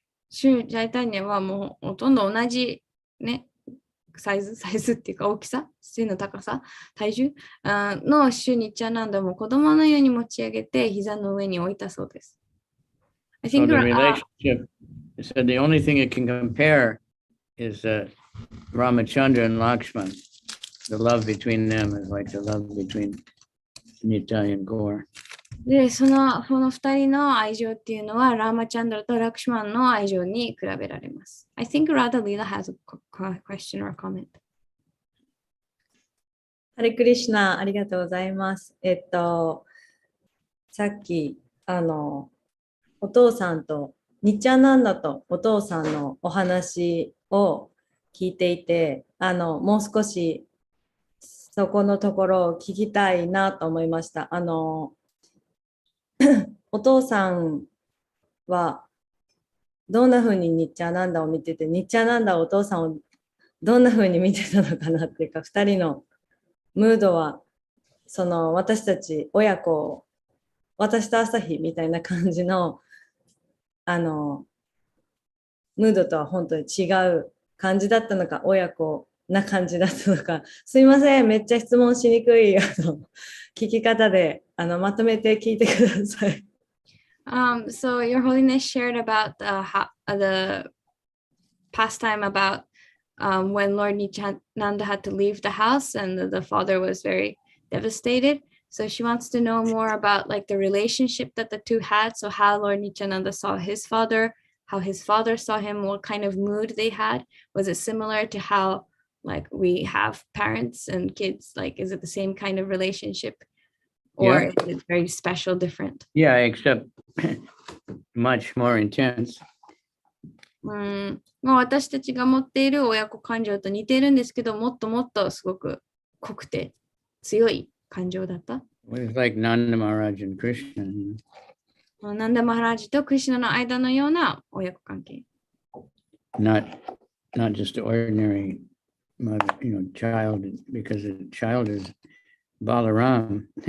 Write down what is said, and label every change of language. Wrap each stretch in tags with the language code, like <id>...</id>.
<ja>シュチャイタニアはもうほとんど同じね、サイズっていうか大きさ、背の高さ、体重のシュニチャナンダも子供のように持ち上げて膝の上に置いたそうです。</ja> <en>I So think the relationship, it said the only thing it can compare is Ramachandra and Lakshman. The love between them is like the love between Nitai and Gaur. で、その2人の愛情っていうのは、ラーマチャンドラとラクシュマンの愛情に比べられます。 I think Radha Leela has a question or comment.</en> <ja>ハレクリシュナ、ありがとうございます。さっき、お父さんと、ニッチャナンダとお父さんのお話を聞いていて、もう少しそこのところを聞きたいなと思いました。お父さんはどんな風にニッチャナンダを見てて、ニッチャナンダはお父さんをどんな風に見てたのかなっていうか、2人のムードは、私たち親子、私と朝日みたいな感じの、ムードとは本当に違う感じだったのか、親子な感じだったのか、すいません、めっちゃ質問しにくい聞き方でまとめて聞いてください。</ja> <en>So Your Holiness shared about the pastime about when Lord Nityananda had to leave the house and the father was very devastated. So she wants to know more about like the relationship that the two had. So how Lord Nityananda saw his father, how his father saw him, what kind of mood they had. Was it similar to how like we have parents and kids? Like, is it the same kind of relationship? Or is it very special, different? Yeah, except much more intense.</en> <ja>私たちが持っている親子感情と似ているんですけど、もっともっとすごく濃くて強い感情だった。</ja> <en>It's like Nanda Maharaj and Krishna.</en> <ja>ナンダ・マハラージとクリシュナの間のような親子関係。</ja> <en>Not just an ordinary mother, child, because the child is Balaram.</en>